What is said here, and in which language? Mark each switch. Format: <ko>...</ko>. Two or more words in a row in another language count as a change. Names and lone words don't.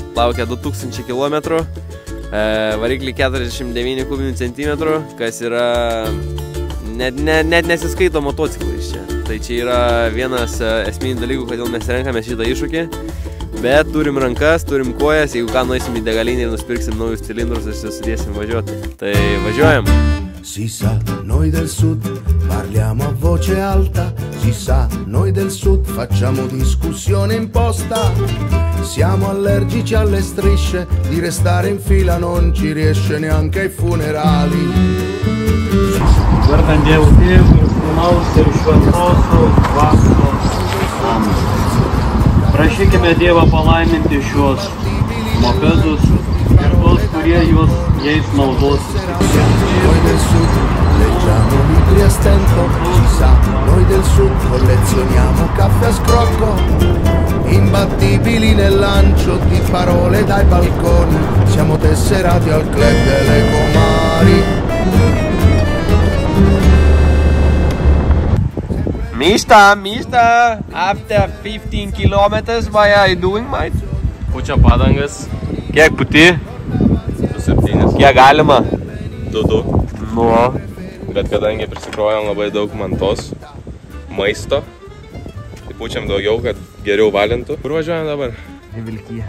<lt>Laukia 2000 km, variklį 49 kubinių centimetrų, kas yra net nesiskaito motociklais čia. Tai čia yra vienas esminių dalykų, kodėl mes renkame šitą iššūkį. Bet turim rankas, turim kojas, jeigu ką nueisim į degalinį ir nusipirksim naujus cilindrus ir susidėsim važiuoti. Tai važiuojam.</lt> <it>Si sa, noi del sud parliamo a voce alta. Si sa, noi del sud facciamo discussione imposta. Siamo allergici alle strisce, di restare in fila non ci riesce neanche ai funerali.</it> <lt>Vardant Dievo Tėvų ir Sūnaus ir Šventosios Dvasios. Amen. Prašykime Dievą palaiminti šios mopedus ir tos, kurie jais naudosis.</lt> <it>Noi del sud leggiamo libri a stento. Si sa, noi del sud collezioniamo caffè a scrocco. Imbattibili nel lancio di parole dai balconi. Siamo tesserati al club delle comari.</it> <en>Mishta, after 15 kilometers, what are you doing, mate?</en> <lt>Pučia padangas. Kiek puti? 7. Kiek galima? 2. Nu. Bet kadangi prisikrovėm labai daug mantos, maisto, tai pučiam daugiau, kad geriau valintų. Kur važiuojam dabar? Į Vilkiją.</lt>